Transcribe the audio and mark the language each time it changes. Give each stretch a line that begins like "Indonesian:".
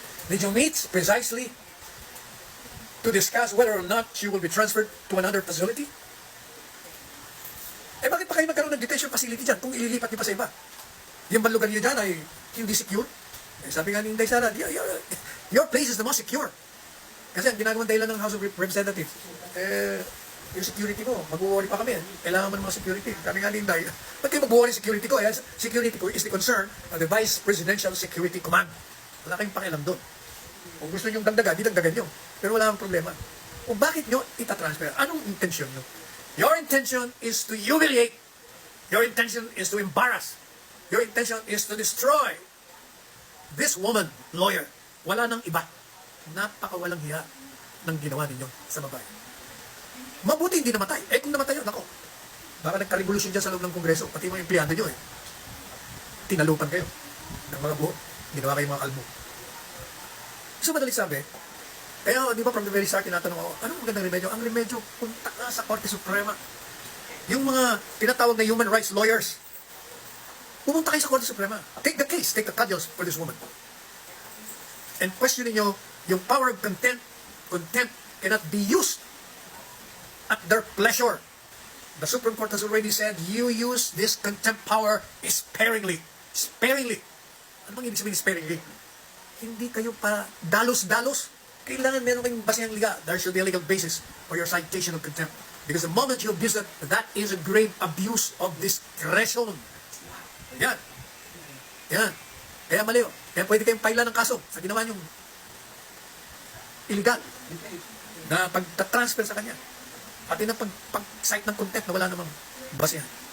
English: Did you meet precisely to discuss whether or not she will be transferred to another facility?
Filipino: Eh bakit pa kayo nagkaroon ng detention facility dyan kung ililipat niyo pa sa iba? Yung lugar niyo dyan ay hindi secure? Eh, sabi nga ni Inday Sara,
English: your place is the most secure.
Filipino: Kasi ang ginagawang dahilan ng House of Representatives, yung security mo, mag-worry pa kami. Kailangan mo ng mga security. Kami nga ni Inday, ba't kayo mag-worry security ko?
English: Security
Filipino: ko
English: is the concern of the Vice Presidential Security Command.
Filipino: Wala kayong pakialam doon. Kung gusto nyo dagdagan, di dagdagan nyo. Pero wala akong problema. Kung bakit nyo itatransfer? Anong intention nyo?
English: Your intention is to humiliate. Your intention is to embarrass. Your intention is to destroy this woman, lawyer.
Filipino: Wala nang iba. Napakawalang hiya ng ginawa ninyo sa babae. Mabuti hindi namatay. Eh kung namatay yun, ako. Baka nagka-revolution dyan sa loob ng Kongreso. Pati mga empleyado nyo tinalupan kayo ng mga buhok. Ginawa kayo mga kalbo. So madali sabi, kaya di ba from the very start tinatanong ako, anong magandang remedyo? Ang remedyo, punta na sa Korte Suprema. Yung mga tinatawag na human rights lawyers, pumunta kayo sa Korte Suprema.
English: Take the case, take the cudgels for this woman. And
Filipino: questionin nyo, yung
English: power of contempt cannot be used at their pleasure. The Supreme Court has already said, you use this contempt power sparingly.
Filipino: Sparingly. Ano bang ibig sabihin sparingly? Hindi kayo pa dalos-dalos. Kailangan meron kayong basihang liga.
English: There should be a legal basis for your citation of contempt. Because the moment you abuse that is a grave abuse of discretion.
Filipino: Yan. Yan. Kaya mali o. Kaya pwede kayong paila ng kaso sa ginawa niyong illegal na pag-transfer sa kanya. Pati na pag-cite ng contempt na wala namang basihan.